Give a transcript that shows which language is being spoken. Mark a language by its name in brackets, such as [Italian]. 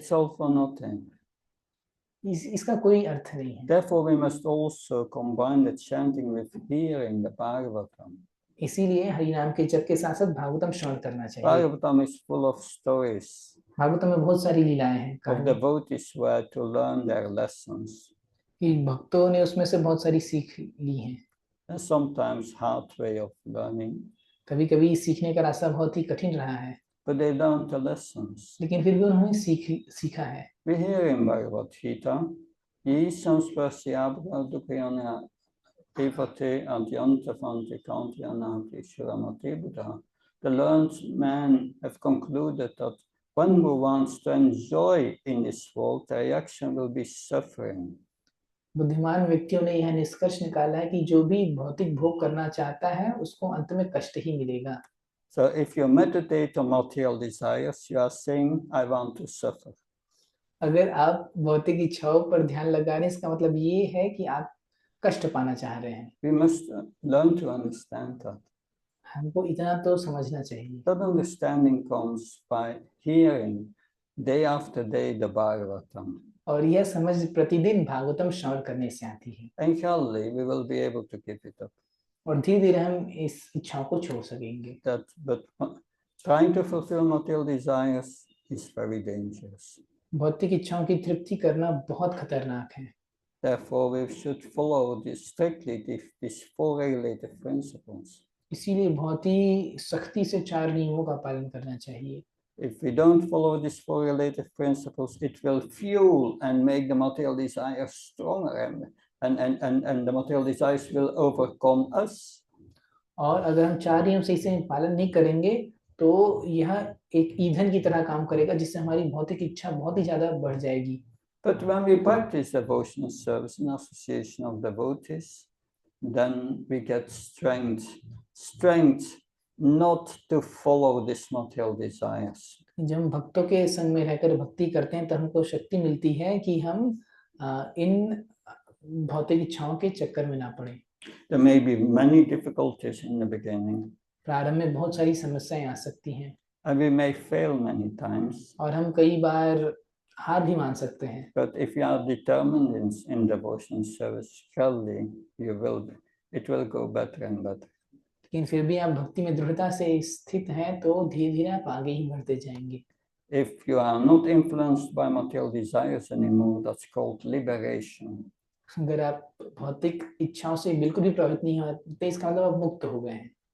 [English] It's all for nothing. [Hindi] इसका कोई अर्थ नहीं है। [English] Therefore, we must also combine the chanting with hearing the Bhagavatam. [Hindi] इसीलिए हरि नाम के जप के साथ साथ भागवतम श्रवण करना चाहिए। [English] Bhagavatam is full of stories [Hindi] Bhagavatam में बहुत सारी लीलाएं हैं, [English] of [Hindi] कहानी [English] devotees were to learn their lessons. [Hindi] कि भक्तों ने उसमें से बहुत सारी सीख ली हैं। [English] And sometimes hard way of learning, [Hindi] कभी कभी सीखने का रास्ता बहुत ही कठिन रहा है, [English] but they learned the lessons. [Hindi] लेकिन फिर भी उन्होंने सीखा है। [English] We hear in Bhagavad Gita, [Sanskrit] ye samspasyabha dukhyana devate adyantavanti kantyanati shiramati buddha. [English] The learned men have concluded that one who wants to enjoy in this world, the reaction will be suffering. [Hindi] बुद्धिमान व्यक्तियों ने यह निष्कर्ष निकाला है कि जो भी भौतिक भोग करना चाहता है उसको अंत में कष्ट ही मिलेगा। [English] So if you meditate on material desires, you are saying, I want to suffer. [Hindi] अगर आप भौतिक इच्छाओं पर ध्यान लगा रहे हैं, इसका मतलब ये है कि आप कष्ट पाना चाह रहे हैं। [English] We must learn to understand that. [Hindi] हमको इतना तो समझना चाहिए। [English] That understanding comes by hearing day after day the Bhagavatam. [Hindi] और यह समझ प्रतिदिन भागवतम श्रवण करने से आती है, [English] And surely we will be able to give it up. [Hindi] और धीरे धीरे हम इस इच्छाओं को छोड़ सकेंगे। [English] But trying to fulfill material desires is very dangerous. [Hindi] भौतिक इच्छाओं की तृप्ति करना बहुत खतरनाक है। [English] Therefore, we should follow strictly these four regulative principles. [Hindi] इसीलिए बहुत ही सख्ती से 4 नियमों का पालन करना चाहिए। [English] If we don't follow these four relative principles, it will fuel and make the material desires stronger, and the material desires will overcome us. [Hindi] और अगर हम 4 नियम सही से पालन नहीं करेंगे तो यह एक ईंधन की तरह काम करेगा, जिससे हमारी भौतिक इच्छा बहुत ही ज्यादा बढ़ जाएगी। [English] But when we practice devotional service in association of devotees, then we get strength not to follow these material desires. [Hindi] जब हम भक्तों के संग में रहकर भक्ति करते हैं तो हमको शक्ति मिलती है कि हम इन भौतिक इच्छाओं के चक्कर में ना पड़े। [English] There may be many difficulties in the beginning, [Hindi] प्रारंभ में बहुत सारी समस्याएं आ सकती हैं, [English] and we may fail many times. [Hindi] और हम कई बार हार भी मान सकते हैं। [English] But if you are determined in devotion service, surely it will go better and better. [Hindi] लेकिन फिर भी आप भक्ति में दृढ़ता से स्थित हैं तो धीरे धीरे आप आगे ही बढ़ते जाएंगे। [English] If you are not influenced by material desires anymore, that's called liberation. [Hindi] अगर आप भौतिक इच्छाओं से बिल्कुल भी प्रभावित नहीं होते, इसका मतलब आप मुक्त हो गए हैं।